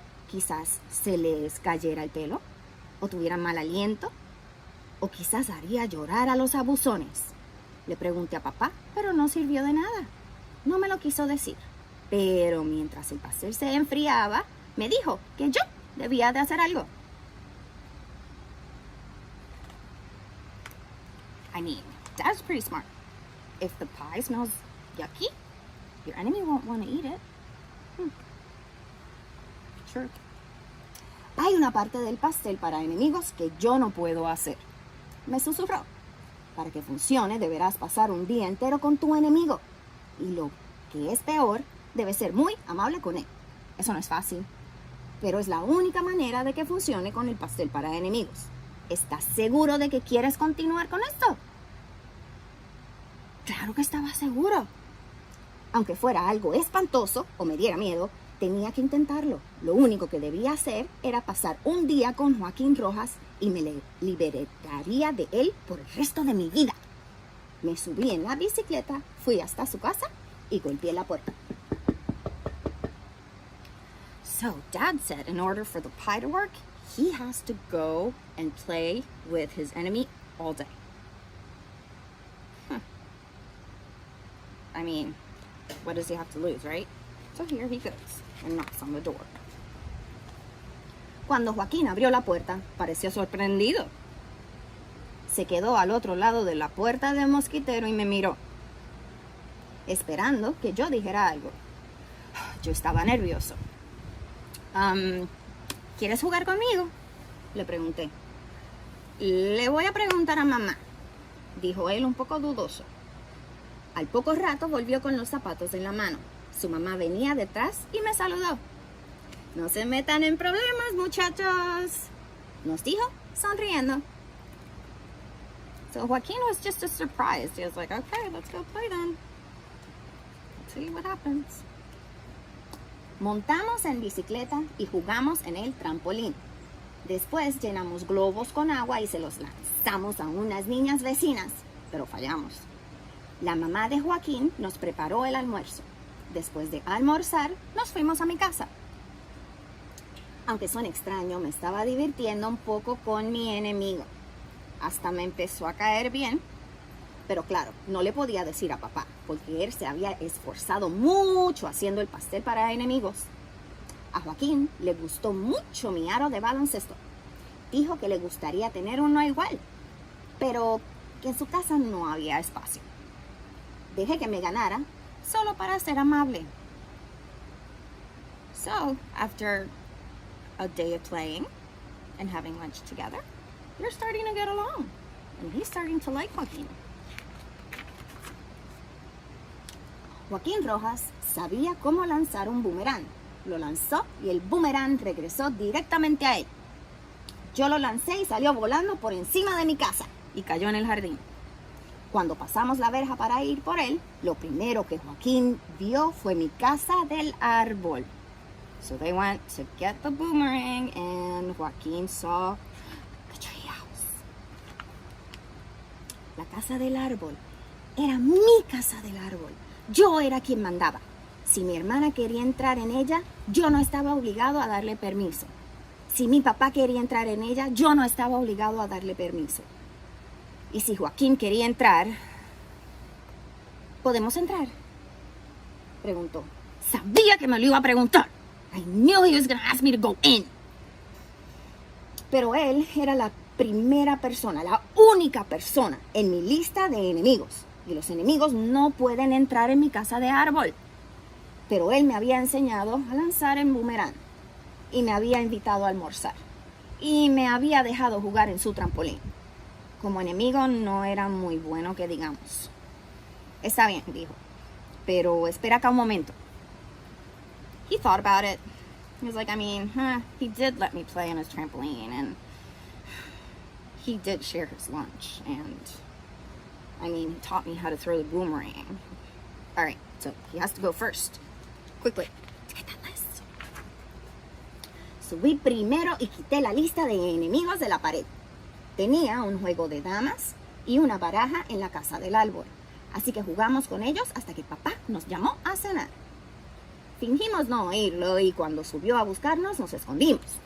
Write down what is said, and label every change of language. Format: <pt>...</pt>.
<es>Quizás se les cayera el pelo, o tuvieran mal aliento, o quizás haría llorar a los abusones. Le pregunté a papá, pero no sirvió de nada. No me lo quiso decir. Pero mientras el pastel se enfriaba, me dijo que yo debía de hacer algo.</es> <en>I mean, Dad's pretty smart. If the pie smells yucky, your enemy won't want to eat it. Sure.</en> <es>Hay una parte del pastel para enemigos que yo no puedo hacer. Me susurró. Para que funcione, deberás pasar un día entero con tu enemigo. Y lo que es peor, debes ser muy amable con él. Eso no es fácil, pero es la única manera de que funcione con el pastel para enemigos. ¿Estás seguro de que quieres continuar con esto? Claro que estaba seguro. Aunque fuera algo espantoso o me diera miedo, tenía que intentarlo. Lo único que debía hacer era pasar un día con Joaquín Rojas y me liberaría de él por el resto de mi vida. Me subí en la bicicleta, fui hasta su casa y golpeé la puerta.</es> <en>So Dad said in order for the pie to work, he has to go and play with his enemy all day. I mean, what does he have to lose, right? So here he goes and knocks on the door.</en> <es>Cuando Joaquín abrió la puerta, pareció sorprendido. Se quedó al otro lado de la puerta del mosquitero y me miró, esperando que yo dijera algo. Yo estaba nervioso. ¿Quieres jugar conmigo?, le pregunté. Le voy a preguntar a mamá, dijo él un poco dudoso. Al poco rato volvió con los zapatos en la mano. Su mamá venía detrás y me saludó. No se metan en problemas, muchachos, nos dijo sonriendo.</es> <en>So Joaquín was just as surprised. He was like, okay, let's go play then. Let's see what happens.</en> <es>Montamos en bicicleta y jugamos en el trampolín. Después llenamos globos con agua y se los lanzamos a unas niñas vecinas, pero fallamos. La mamá de Joaquín nos preparó el almuerzo. Después de almorzar, nos fuimos a mi casa. Aunque suene extraño, me estaba divirtiendo un poco con mi enemigo. Hasta me empezó a caer bien. Pero claro, no le podía decir a papá, porque él se había esforzado mucho haciendo el pastel para enemigos. A Joaquín le gustó mucho mi aro de baloncesto. Dijo que le gustaría tener uno igual, pero que en su casa no había espacio. Dejé que me ganara, solo para ser amable.</es> <en>So, after a day of playing and having lunch together, we're starting to get along, and he's starting to like Joaquín.</en> <es>Joaquín Rojas sabía cómo lanzar un boomerang. Lo lanzó y el boomerang regresó directamente a él. Yo lo lancé y salió volando por encima de mi casa y cayó en el jardín. Cuando pasamos la verja para ir por él, lo primero que Joaquín vio fue mi casa del árbol.</es> <en>So they went to get the boomerang and Joaquín saw the treehouse.</en> <es>La casa del árbol era mi casa del árbol. Yo era quien mandaba. Si mi hermana quería entrar en ella, yo no estaba obligado a darle permiso. Si mi papá quería entrar en ella, yo no estaba obligado a darle permiso. Y si Joaquín quería entrar, ¿podemos entrar?, preguntó. Sabía que me lo iba a preguntar.</es> <en>I knew he was gonna ask me to go in.</en> <es>Pero él era la primera persona, la única persona en mi lista de enemigos. Y los enemigos no pueden entrar en mi casa de árbol. Pero él me había enseñado a lanzar en boomerang. Y me había invitado a almorzar. Y me había dejado jugar en su trampolín. Como enemigo no era muy bueno que digamos. Está bien, dijo. Pero espera acá un momento.</es> <en>He thought about it. He was like, he did let me play on his trampoline, and he did share his lunch, and he taught me how to throw the boomerang. All right, so he has to go first. Quickly, let's get that list.</en> <es>Subí primero y quité la lista de enemigos de la pared. Tenía un juego de damas y una baraja en la casa del árbol. Así que jugamos con ellos hasta que papá nos llamó a cenar. Fingimos no oírlo y cuando subió a buscarnos nos escondimos.</es>